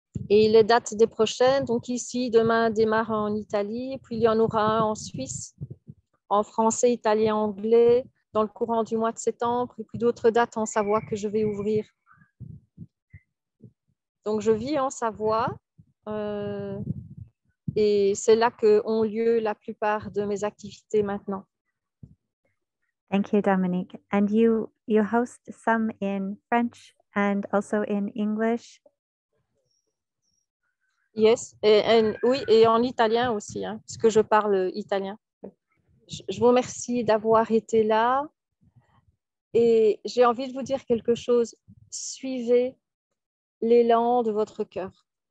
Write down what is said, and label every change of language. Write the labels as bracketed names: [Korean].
[French] Et les dates des prochaines, donc ici, demain démarre en Italie, puis il y en aura un en Suisse, en français, italien, anglais, dans le courant du mois de septembre, et puis d'autres dates en Savoie que je vais ouvrir. Donc, je vis en Savoie, et c'est là qu'ont lieu la plupart de mes activités maintenant. [English] Thank you, Dominique. And you host some in French and also in English. [French] Yes, oui, et en italien aussi, hein, puisque je parle italien. Je vous remercie d'avoir été là et j'ai envie de vous dire quelque chose. Suivez l'élan de votre cœur.